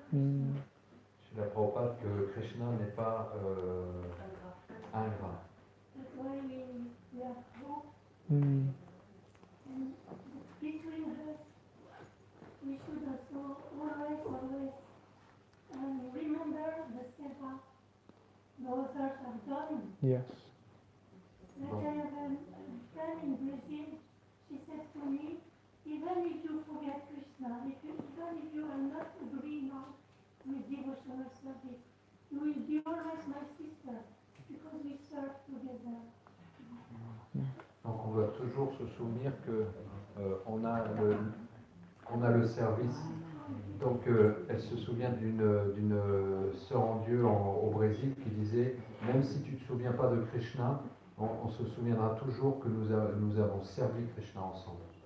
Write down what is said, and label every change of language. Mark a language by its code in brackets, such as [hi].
[fr] Je la Prabhupada que Krishna n'est pas ingrat. [en] That's why we are hope. Mm. And between us, we should also always remember the seva the others have done. Yes. Like I have a friend in Brazil, she said to me, even if you forget Krishna, even if you are not agreeing now with devotional service, you will be always my sister, because we serve together. [fr] Donc on doit toujours se souvenir que on a le service. Donc elle se souvient d'une sœur en Dieu au Brésil qui disait, même si tu ne te souviens pas de Krishna, on se souviendra toujours que nous avons servi Krishna ensemble.